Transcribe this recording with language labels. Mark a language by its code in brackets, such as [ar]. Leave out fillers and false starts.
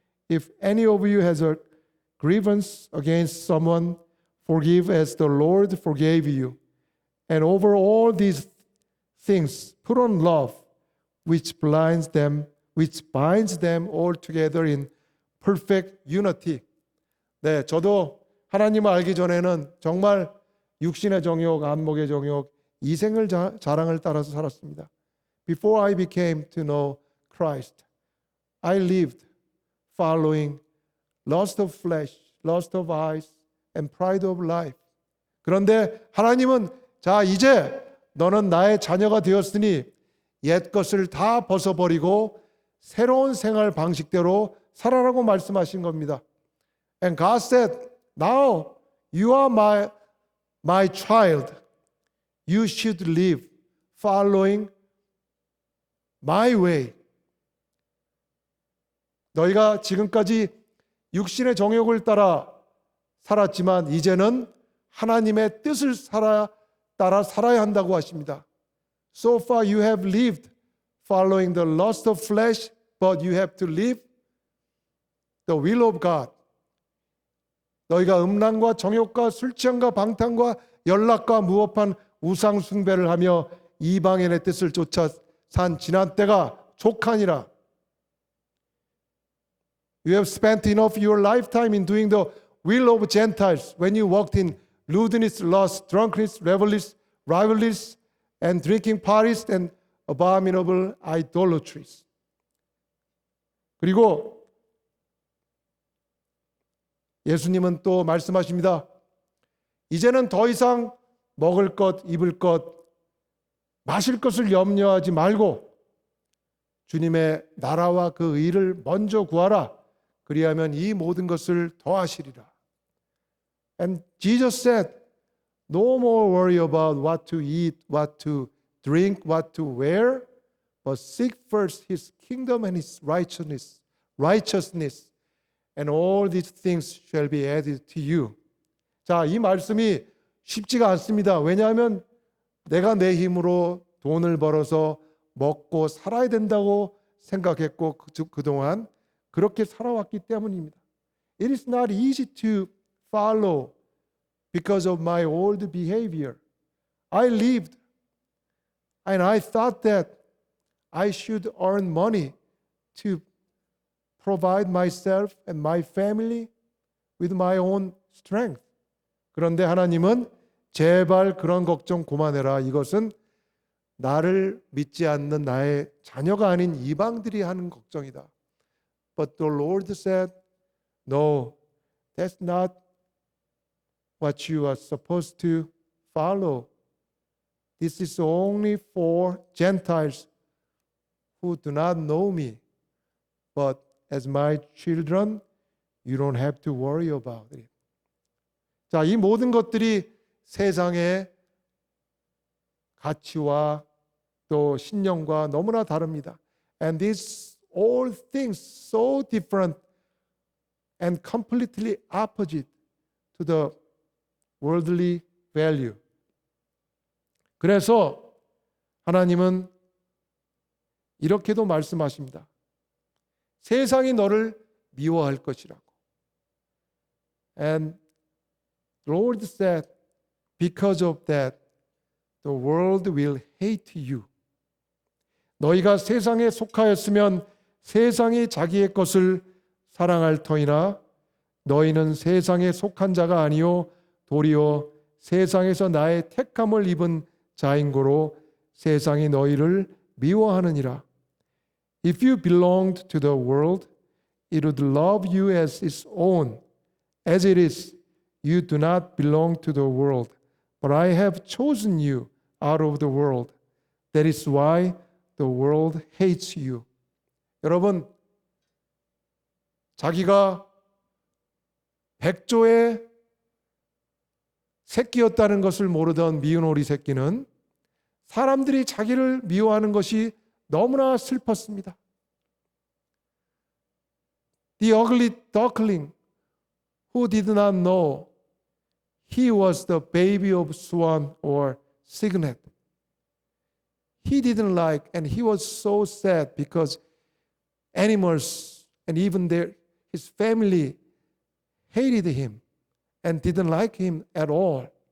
[en] If any of you has a grievance against someone, forgive as the Lord forgave you. And over all these things, put on love, which binds them all together in perfect unity. [ko] 네, 저도 하나님을 알기 전에는 정말 육신의 정욕, 안목의 정욕, 이생을 자랑을 따라서 살았습니다. [en] Before I became to know Christ, I lived following lust of flesh, lust of eyes, and pride of life. [ko] 그런데 하나님은 자 이제 너는 나의 자녀가 되었으니 옛 것을 다 벗어버리고 새로운 생활 방식대로 살아라고 말씀하신 겁니다. [en] And God said, now you are my child. You should live following my way. [ko] 너희가 지금까지 육신의 정욕을 따라 살았지만 이제는 하나님의 뜻을 따라 살아야 한다고 하십니다. [en] So far you have lived following the lust of flesh, but you have to live the will of God. [ko] 너희가 음란과 정욕과 술 취함과 방탕과 연락과 무법한 우상 숭배를 하며 이방인의 뜻을 쫓아 산 지난 때가 족하니라. [en] You have spent enough your lifetime in doing the will of Gentiles when you walked in lewdness, lust, drunkenness, revelries, rivalries, and drinking parties and abominable idolatries. [ko] 그리고 예수님은 또 말씀하십니다. 이제는 더 이상 먹을 것, 입을 것, 마실 것을 염려하지 말고 주님의 나라와 그 의를 먼저 구하라. 그리하면 이 모든 것을 더하시리라. [en] And Jesus said, no more worry about what to eat, what to drink, what to wear, but seek first His kingdom and His righteousness, and all these things shall be added to you. [ko] 자, 이 말씀이 쉽지가 않습니다. 왜냐하면 내가 내 힘으로 돈을 벌어서 먹고 살아야 된다고 생각했고 그동안 그렇게 살아왔기 때문입니다. [en] It is not easy to follow because of my old behavior. I lived and I thought that I should earn money to provide myself and my family with my own strength. [ko] 그런데 하나님은 제발 그런 걱정 그만해라. 이것은 나를 믿지 않는 나의 자녀가 아닌 이방들이 하는 걱정이다. [en] But the Lord said, no, that's not what you are supposed to follow. This is only for Gentiles who do not know me. But as my children, you don't have to worry about it. [ko] 자, 이 모든 것들이 세상의 가치와 또 신념과 너무나 다릅니다. [en] And these all things so different and completely opposite to the worldly value. [ko] 그래서 하나님은 이렇게도 말씀하십니다. 세상이 너를 미워할 것이라고. [en] And the Lord said, because of that, the world will hate you. [ko] 너희가 세상에 속하였으면 세상이 자기의 것을 사랑할 터이나 너희는 세상에 속한 자가 아니요 도리어 세상에서 나의 택함을 입은 자인고로 세상이 너희를 미워하느니라. [en] If you belonged to the world, it would love you as its own. As it is, you do not belong to the world, but I have chosen you out of the world. That is why the world hates you. [ko] 여러분, 자기가 백조의 새끼였다는 것을 모르던 미운 오리 새끼는 사람들이 자기를 미워하는 것이 너무나 슬펐습니다. [en] The ugly duckling who did not know he was the baby of swan or cygnet. He didn't like, and he was so sad because animals and even his family hated him and didn't like him at all.